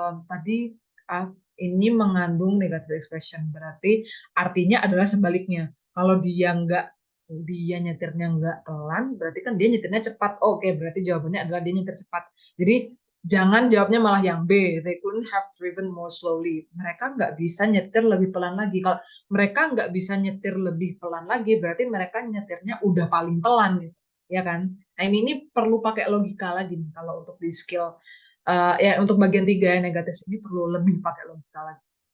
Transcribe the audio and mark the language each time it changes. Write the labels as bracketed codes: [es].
[id] Tadi ini mengandung negative expression, berarti artinya adalah sebaliknya. Kalau dia nyetirnya nggak pelan, berarti kan dia nyetirnya cepat. Oke, berarti jawabannya adalah dia nyetir cepat. Jadi jangan jawabnya malah yang B. [en] They couldn't have driven more slowly. [id] Mereka nggak bisa nyetir lebih pelan lagi. Kalau mereka nggak bisa nyetir lebih pelan lagi, berarti mereka nyetirnya udah paling pelan, gitu. Ya kan? Nah, ini perlu pakai logika lagi nih, kalau untuk di skill ya untuk bagian 3 yang negatif ini perlu lebih pakai logika lagi.